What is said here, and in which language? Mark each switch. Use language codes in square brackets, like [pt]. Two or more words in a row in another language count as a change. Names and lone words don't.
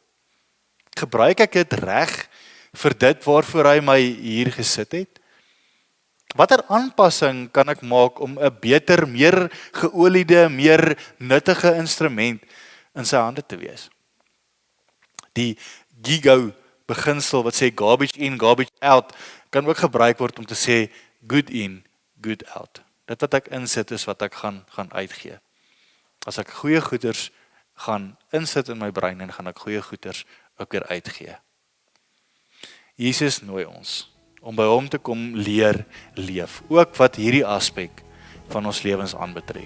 [af] Gebruik ek dit reg vir dit waarvoor hy my hier gesit het? Watter aanpassing kan ek maak om 'n beter, meer geoliede, meer nuttige instrument in sy hande te wees? Die GIGO beginsel wat sê [en] garbage in, garbage out, [af] kan ook gebruik word om te sê [en] good in, good out. [af] Dit wat ek insit is wat ek gaan uitgee. As ek goeie goeders gaan insit in my brein en gaan ek goeie goeders ook weer uitgee. Jesus nooi ons om by hom te kom leer leef, ook wat hierdie aspek van ons lewens aanbetref.